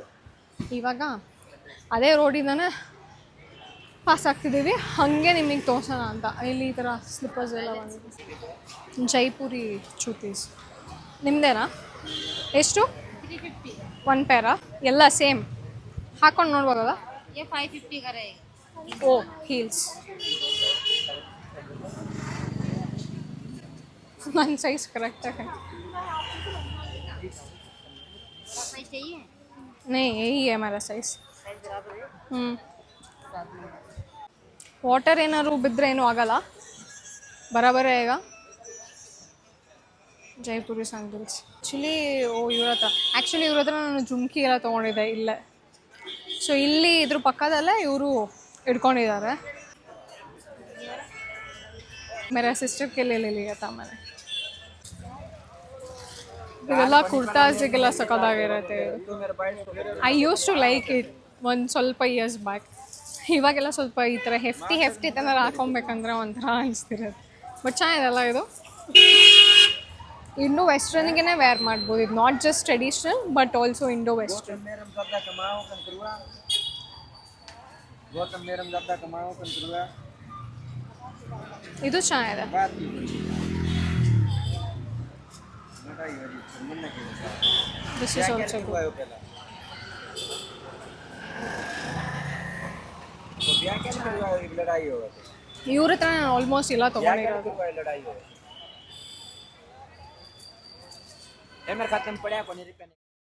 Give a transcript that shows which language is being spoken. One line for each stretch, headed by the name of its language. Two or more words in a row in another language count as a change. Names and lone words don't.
Kannada: ಇವಾಗ ಅದೇ ರೋಡಿಂದನೇ ಪಾಸ್ ಆಗ್ತಿದ್ದೀವಿ. ಹಾಗೆ ನಿಮಗೆ ತೋರ್ಸೋಣ ಅಂತ. ಇಲ್ಲಿ ಈ ಥರ ಸ್ಲಿಪ್ಪರ್ಸ್ ಎಲ್ಲ ಬಂದಿದೆ. ಜೈಪುರಿ ಚೂತೀಸ್ ನಿಮ್ಮದೇನಾ? ಎಷ್ಟು? 350 1 ಪೇರಾ? ಎಲ್ಲ ಸೇಮ್ ಹಾಕೊಂಡು ನೋಡ್ಬೋದಲ್ಲ?
Hindi: ये 550 का रहेगा.
Kannada: ಓ ಹೀಲ್ಸ್. ನನ್ನ ಸೈಜ್ ಕರೆಕ್ಟಾಗಿ
Hindi: साइज चाहिए? नहीं यही है हमारा साइज. साइज बराबर है.
Kannada: ವಾಟರ್ ಏನಾದ್ರು ಬಿದ್ದರೆ ಏನೂ ಆಗಲ್ಲ, ಬರಾಬರೇ ಈಗ. ಜೈಪುರಿ
English: sandals actually
Kannada: ಇವ್ರ ಹತ್ರ ನಾನು ಜುಮ್ಕಿ ಎಲ್ಲ ತೊಗೊಂಡಿದ್ದೆ ಇಲ್ಲೇ. ಸೊ ಇಲ್ಲಿ ಇದ್ರ ಪಕ್ಕದಲ್ಲೇ ಇವರು ಇಟ್ಕೊಂಡಿದ್ದಾರೆ.
Hindi: मेरा सिस्टर के लिए ले लिया था मैंने.
Kannada: ಇದೆಲ್ಲ ಕುರ್ತಾಸಿಗೆಲ್ಲ ಸಖತ್ತಾಗಿರುತ್ತೆ.
English: I use to like it
Kannada: ಒಂದು ಸ್ವಲ್ಪ
English: years back.
Kannada: ಇವಾಗೆಲ್ಲ ಸ್ವಲ್ಪ ಈ ಥರ ಹೆಫ್ಟಿ ತನಕ ಹಾಕೊಬೇಕಂದ್ರೆ ಒಂಥರ ಅನಿಸ್ತಿರುತ್ತೆ. ಬಟ್ ಚೆನ್ನಾಗಿದೆಲ್ಲ ಇದು. ಇಂಡೋ ವೆಸ್ಟರ್ನಿಗೆ ವೇರ್ ಮಾಡ್ಬೋದು.
English: ಇದು not just traditional but also Indo western.
Kannada: ಇದು ಚೆನ್ನಾಗಿದೆ.
English: This is also good.
Kannada: ಇವ್ರ ಹತ್ರ ನಾನು ಆಲ್ಮೋಸ್ಟ್ ಎಲ್ಲ ತೊಗೊಂಡಿರೋದು.